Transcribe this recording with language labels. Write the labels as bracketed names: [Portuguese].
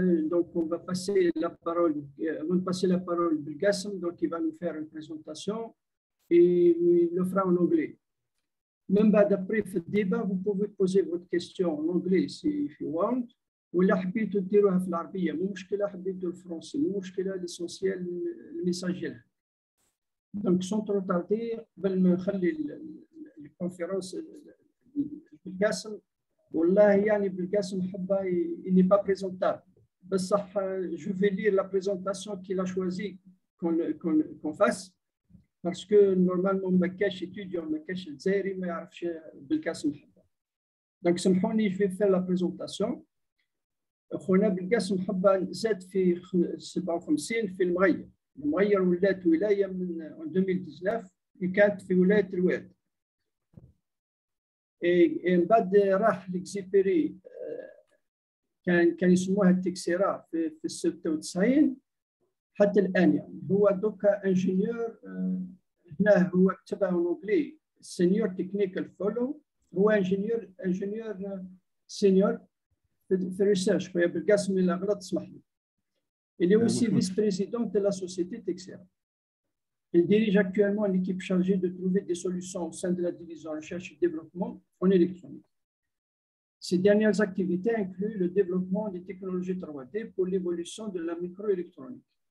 [French] Donc, on va passer la parole, avant de passer la parole à Belgacem, donc il va nous faire une présentation et il le fera en anglais. Même d'après le débat, vous pouvez poser votre question en anglais si [English] you want. [Arabic] ولا حبيتوا ديروها في العربية مو مشكلة، حبيتوا الفرنسي مو مشكلة، l'essentiel الميساج يلها. [French] Donc sans trop tarder [Arabic] قبل ما نخلي الكونفérence بالقاسم، والله يعني بالقاسم حبا [French] il n'est pas présentable. بصح je vais lire la présentation qu'il a choisi qu'on fasse. Parce que normalement, [Arabic] ما كاش étudiant, ما كاش الجزائري ما يعرفش بالقاسم حبا. [French] Donc سامحوني je vais faire la présentation. [Arabic] خونا بالقاسم حبا زاد في 57 في المغير. المغير ولات ولاية من 2019 كانت في ولاية الواد. من بعد راح لإكسبيري كان يسموها التكسيرا في 96 حتى الآن. يعني هو دوكا انجينيور، هنا هو كتبها بالانجلي سينيور تكنيكال فولو، هو انجينيور سينيور في الريسيرش. خويا بالقاسم اللي غلط اسمح لي. [French] Il est aussi vice-président de la société Xperi. Il dirige actuellement une équipe chargée de trouver des solutions au sein de la division recherche et développement en électronique. Ses dernières activités incluent le développement des technologies 3D pour l'évolution de la microélectronique.